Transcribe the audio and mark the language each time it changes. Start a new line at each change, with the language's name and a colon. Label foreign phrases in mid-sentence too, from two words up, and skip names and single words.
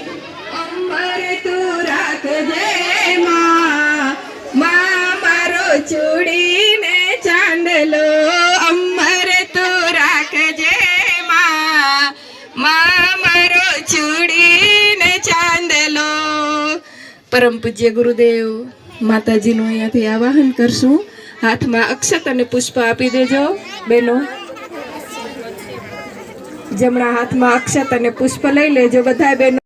Gujarati: અમર તું રાખજે ચૂડી ને ચાંદલો. અમર તું રાખજે મારો ચૂડી ને ચાંદલો. પરમ પૂજ્ય ગુરુદેવ માતાજીનું અહીંયાથી આવાહન કરશું. હાથમાં અક્ષત અને પુષ્પ આપી દેજો બેનો. જમણા હાથમાં અક્ષત અને પુષ્પ લઈ લેજો બધા બેનો.